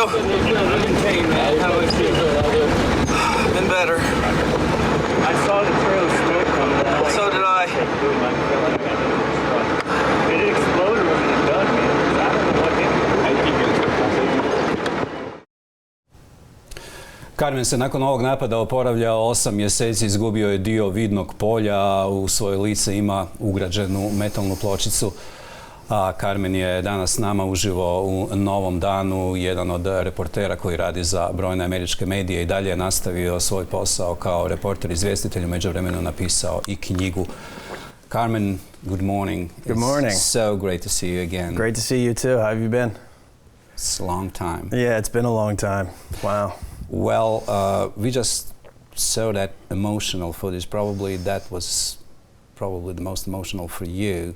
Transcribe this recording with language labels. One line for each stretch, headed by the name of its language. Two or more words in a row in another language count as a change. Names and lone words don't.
English: I'm in pain, man. How is you? Been better. I saw the trail of smoke coming out. So did I. It exploded when it done, man. I don't know what hit.
Croatian: Carmen se nakon ovog napada oporavlja 8 mjeseci, izgubio je dio vidnog polja, a u svoje lice ima ugrađenu metalnu pločicu. A Carmen je danas s nama uživo u Novom danu, jedan od reportera koji radi za brojne američke medije i dalje je nastavio svoj posao kao reporter, izvjestitelj, u međuvremenu napisao i knjigu.
English: Carmen, good morning. Good morning. It's so great to see you again. Great to see you too. How have you been? It's a long time. Yeah, it's been a long time. Wow. Well, we just saw that emotional footage. Probably that was the most emotional for you.